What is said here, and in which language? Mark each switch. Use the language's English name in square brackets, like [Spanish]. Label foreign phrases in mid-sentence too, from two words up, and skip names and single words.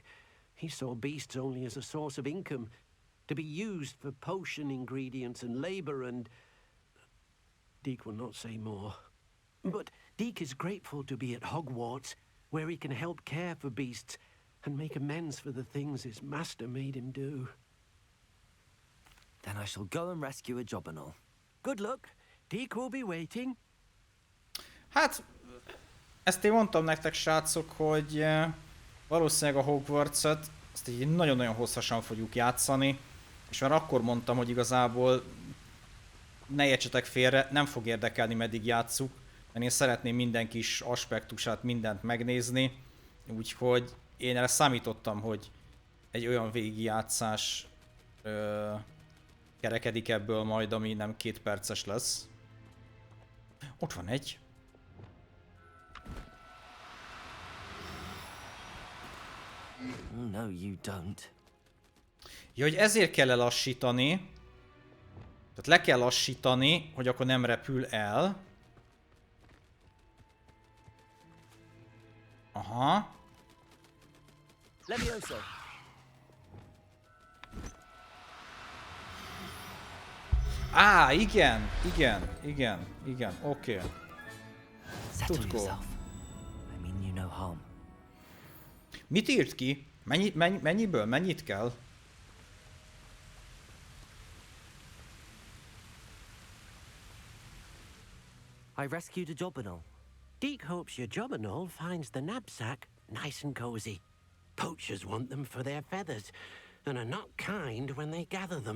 [English] He saw beasts only as a source of income, to be used for potion ingredients and labor, and Deke will not say more. But Deke is grateful to be at Hogwarts, where he can help care for beasts and make amends for the things his master made him do. Then I shall go and rescue a jobberknoll. Good luck. Deke will be waiting. [Hungarian] Hát, ezt én mondtam nektek, srácok, hogy valószínűleg a Hogwarts-ot ezt így nagyon-nagyon hosszasan fogjuk játszani, és már akkor mondtam, hogy igazából ne értsetek félre, nem fog érdekelni, meddig játsszuk, mert én szeretném minden kis aspektusát, mindent megnézni, úgyhogy én erre számítottam, hogy egy olyan végigjátszás kerekedik ebből majd, ami nem 2 perces lesz. Ott van egy. [English] No, you don't. [Hungarian] Ja, hogy ezért kell lelassítani. Tehát le kell lassítani, hogy akkor nem repül el. Aha. Levioso. Á, igen, oké. [English] Settle Tudko. yourself. I mean you no harm. [Hungarian] Mit írt ki? Mennyiből? Mennyit kell? [English] I rescued a jobberknoll. Deke hopes your jobberknoll finds the knapsack nice and cozy. Poachers want them for their feathers, and are not kind when they gather them.